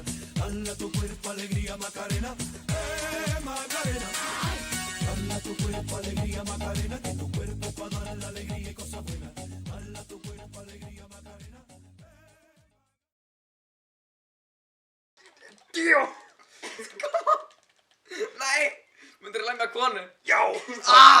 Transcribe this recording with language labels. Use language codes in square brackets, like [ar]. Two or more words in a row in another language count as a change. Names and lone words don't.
[es] Dale tu cuerpo alegría Macarena, Macarena. Dale tu cuerpo alegría Macarena, que tu cuerpo es para dar la alegría y cosas buenas. Dale tu cuerpo alegría Macarena. Tío! [sv] Nej! Men det lämnar kvar nu. Jo! Ah!